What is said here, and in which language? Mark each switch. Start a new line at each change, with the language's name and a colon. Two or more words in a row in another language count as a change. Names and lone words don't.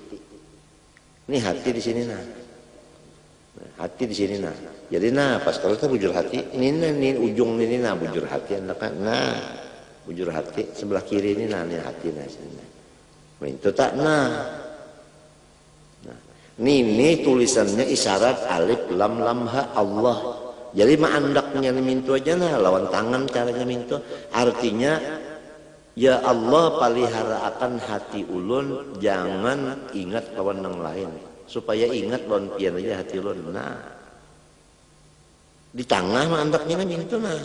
Banjar: Ini hati di sini nah. Hati di sini nah. Jadi nah pas kalau kita bujur hati, ini ujung ini nah bujur hati anak nah. Bujur hati sebelah kiri ini nah ini hati nah sini. Itu tak nah. Ini tulisannya isyarat alif lam lam ha Allah. Jadi maandaknya mintu aja nah lawan tangan caranya mintu. Artinya ya Allah palihara akan hati ulun, jangan ingat kawan yang lain. Supaya ingat lawan pian aja hati ulun. Nah, di tengah maandaknya mintu nah.